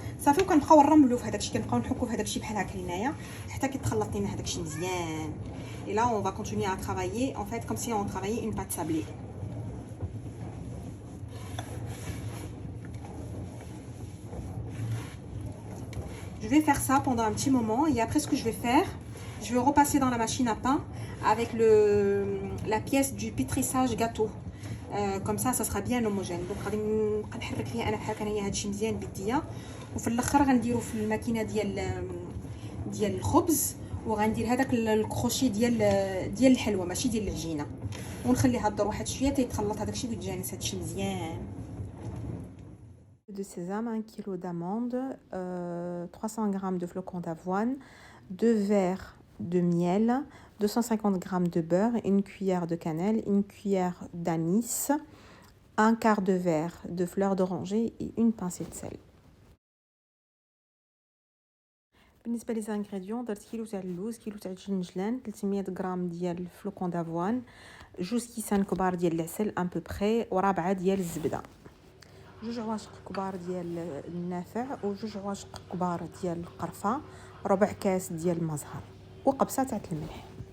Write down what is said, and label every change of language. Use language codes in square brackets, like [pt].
[ar] صافي وكنبقاو نرملو في هذاك الشيء، كنبقاو نحكو في هذاك الشيء بحال هكا لهنايا حتى كيتخلط لينا هذاك الشيء مزيان. [fr] Et là on va continuer à travailler en fait comme si on travaillait une pâte sablée. Je vais faire ça pendant un petit moment et après ce que je vais faire, Je vais repasser dans la machine à pain avec la pièce du pétrissage gâteau. Comme ça sera bien homogène. [ar] Donc غادي نحرك فيه انا بحال هكا هادشي مزيان بيديا، وفي الاخر غنديرو في الماكينه ديال الخبز، وغندير هذاك الكروشي ديال الحلوه ماشي ديال العجينه، ونخليها تدور واحد شويه تيتخلط هذاك الشيء ويتجانس هادشي مزيان. [fr] De sésame, 1 kg d'amandes, 300 g de flocons d'avoine, 2 verres de miel, 250 g de beurre, une cuillère de cannelle, une cuillère d'anis, un quart de verre de fleur d'oranger et une pincée de sel. [ar] بالنسبه لي زانغريديون درت كيلو تاع اللوز، كيلو تاع الجنجلان، 300 غرام ديال الفلوكون دافوان، 2 كيسان كبار ديال العسل ان بو بري، ورابعه ديال الزبده، 2 عواشق كبار ديال النافع، و2 عواشق كبار ديال القرفه، ربع كاس ديال المزهر، وقبصه تاع الملح.